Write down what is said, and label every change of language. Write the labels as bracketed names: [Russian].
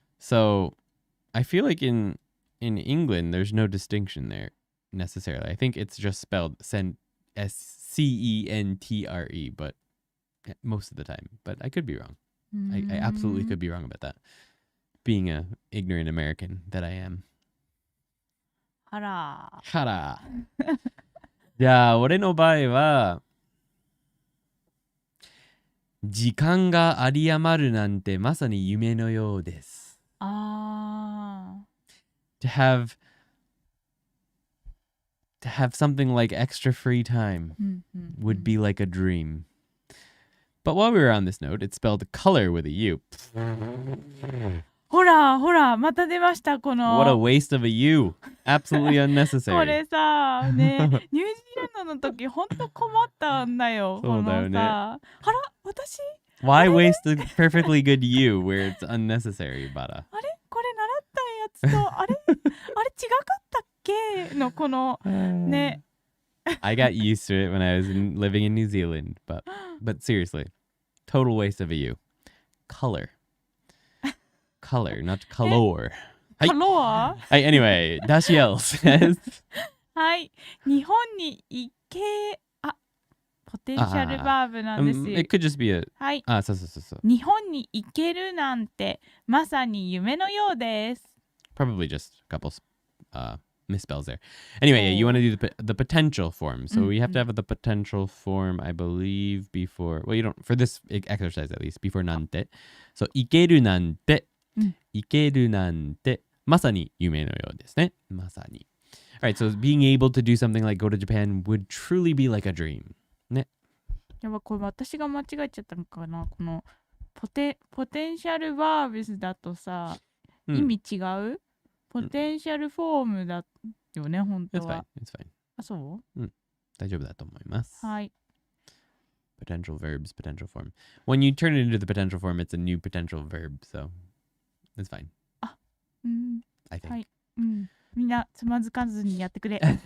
[English] So I feel like in England there's no distinction there necessarily. I think it's just spelled S-C-E-N-T-R-E, but most of the time. But I could be wrong. I absolutely could be wrong about that. Being a ignorant American that I am. [Japanese] あら。はら。じゃあ俺の場合は時間が有り余るなんてまさに夢のようです。あ [English] To have something like extra free time would be like a dream. But while we were on this note, it's spelled color with a U. [Japanese] ほらほらまた出ましたこの。 [English] What a waste of a U. Absolutely [Japanese] こ [English] unnecessary. [Japanese] れさね、ニュージーランドの時ほんと困ったんだよ。そうだよね。このさ、あら私 [English] Why waste a perfectly good U where it's unnecessary, Bada? [Japanese] あれこれ習ったやつとあれ違かったっけのこのね。 [English] I got used to it when I was living in New Zealand, but seriously, total waste of a U. Color, not color. [Japanese] カロア？ [English] Hey, anyway, Dashiell says. [Japanese] はい、日本に行けポテンシャルバーブなんですよ。 [English] It could just be a. [Japanese] はい。そう。日本に行けるなんてまさに夢のようです。 [English] Probably just a couple misspells there. Anyway, yeah, you want to do the potential form. So we have to have the potential form, I believe, before. Well, you don't for this exercise at least before なんて. [Japanese] So 行けるなんて、行けるなんて、まさに夢のようですね。まさに。 [English] Alright, so being able to do something like go to Japan would truly be like a dream. [Japanese] ね。やばこれ私が間違えちゃったのかな。このポテンシャルバーブスだとさ、意味違う？ポテンシャルフォームだよね、本当は。 [English] It's fine. [Japanese] あ、そう？大丈夫だと思います。はい。 [English] Potential verbs, potential form. When you turn it into the potential form, it's a new potential verb, so it's fine. [Japanese] あ、 [English] I think. [Japanese] はい。みんなつまずかずにやってくれ。